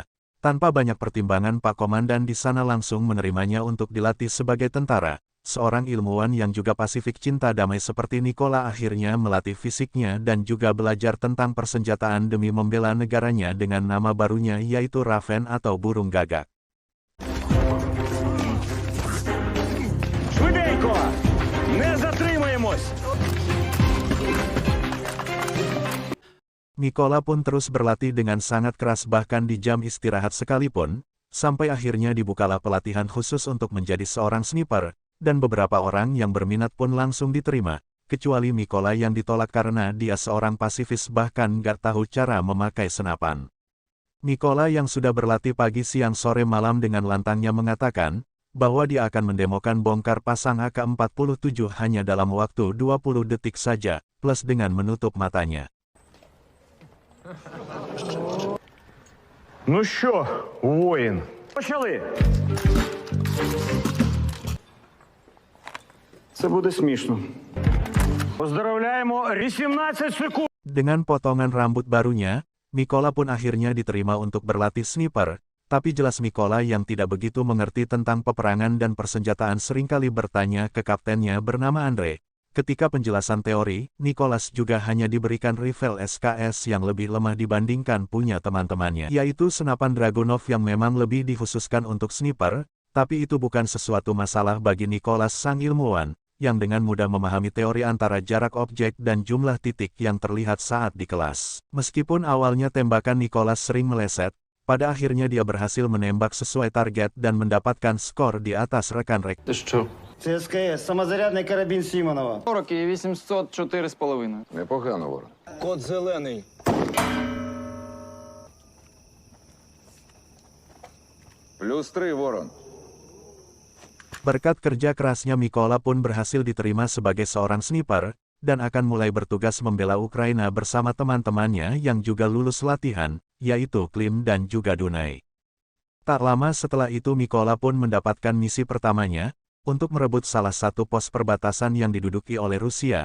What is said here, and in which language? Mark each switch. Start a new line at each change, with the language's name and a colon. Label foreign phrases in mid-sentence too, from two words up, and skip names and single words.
Indonesian: Tanpa banyak pertimbangan, Pak Komandan di sana langsung menerimanya untuk dilatih sebagai tentara. Seorang ilmuwan yang juga Pasifik cinta damai seperti Nicola akhirnya melatih fisiknya dan juga belajar tentang persenjataan demi membela negaranya dengan nama barunya yaitu Raven atau burung gagak.
Ukrainian: Швиденько! Не затримаємось!
Indonesian: Nicola pun terus berlatih dengan sangat keras bahkan di jam istirahat sekalipun, sampai akhirnya dibukalah pelatihan khusus untuk menjadi seorang sniper, dan beberapa orang yang berminat pun langsung diterima, kecuali Nicola yang ditolak karena dia seorang pasifis bahkan gak tahu cara memakai senapan. Nicola yang sudah berlatih pagi siang sore malam dengan lantangnya mengatakan, bahwa dia akan mendemokan bongkar pasang AK-47 hanya dalam waktu 20 detik saja, plus dengan menutup matanya.
Ukrainian: Ну що, воїн? Почали! Це буде смішно. Поздравляємо, 18 секунд!
Indonesian: Dengan potongan rambut barunya, Nicola pun akhirnya diterima untuk berlatih sniper, tapi jelas Nicola yang tidak begitu mengerti tentang peperangan dan persenjataan seringkali bertanya ke kaptennya bernama Andre. Ketika penjelasan teori, Nicholas juga hanya diberikan rifle SKS yang lebih lemah dibandingkan punya teman-temannya, yaitu senapan Dragunov yang memang lebih dikhususkan untuk sniper, tapi itu bukan sesuatu masalah bagi Nicholas sang ilmuwan, yang dengan mudah memahami teori antara jarak objek dan jumlah titik yang terlihat saat di kelas. Meskipun awalnya tembakan Nicholas sering meleset, pada akhirnya dia berhasil menembak sesuai target dan mendapatkan skor di atas rekan-rekan.
Ukrainian: Ти що? Це СКС, самозарядний карабін Сімонова. 40 і 800, 4,5. Непогано, Ворон. Код зелений. +3, Ворон.
Indonesian: Berkat kerja kerasnya Mykola pun berhasil diterima sebagai seorang sniper, dan akan mulai bertugas membela Ukraina bersama teman-temannya yang juga lulus latihan, yaitu Klim dan juga Dunai. Tak lama setelah itu Mykola pun mendapatkan misi pertamanya, untuk merebut salah satu pos perbatasan yang diduduki oleh Rusia.